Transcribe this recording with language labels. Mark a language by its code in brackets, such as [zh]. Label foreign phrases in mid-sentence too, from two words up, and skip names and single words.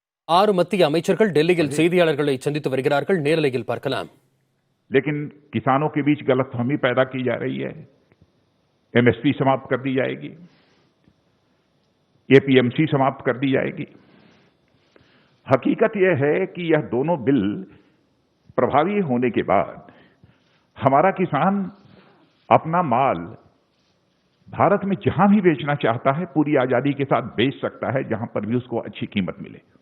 [ta] 6 மத்திய அமைச்சர்கள் டெல்லியில் செய்தியாளர்களை சந்தித்து வருகிறார்கள். நேரலையில் பார்க்கலாம். [hi] लेकिन किसानों के बीच गलतफहमी पैदा की जा रही है। एमएसपी समाप्त कर दी जाएगी, एपीएमसी समाप्त कर दी जाएगी। हकीकत यह है कि यह दोनों बिल प्रभावी होने के बाद हमारा किसान अपना माल भारत में जहां भी बेचना चाहता है पूरी आजादी के साथ बेच सकता है, जहां पर भी उसको अच्छी कीमत मिले।